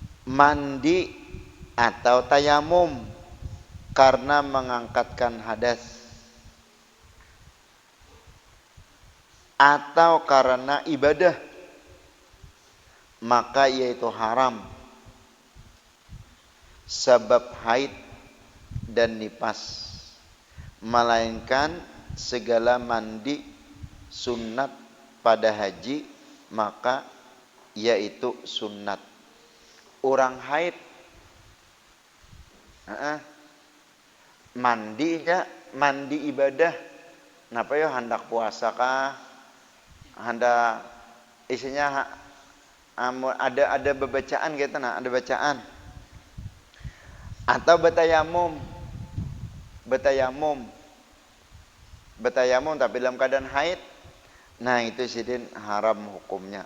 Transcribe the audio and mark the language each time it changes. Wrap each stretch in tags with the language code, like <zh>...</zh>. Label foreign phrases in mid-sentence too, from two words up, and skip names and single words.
<id>mandi atau tayamum karena mengangkatkan hadas atau karena ibadah, maka yaitu haram sebab haid dan nifas, melainkan segala mandi sunat pada haji maka yaitu sunat.</id> <bjn>Orang haid mandinya mandi ibadah, napa yo hendak puasa kah, hendak isinya ada bacaan gitu, nah ada bacaan atau betayamum tapi dalam keadaan haid, nah itu sidin haram hukumnya.</bjn>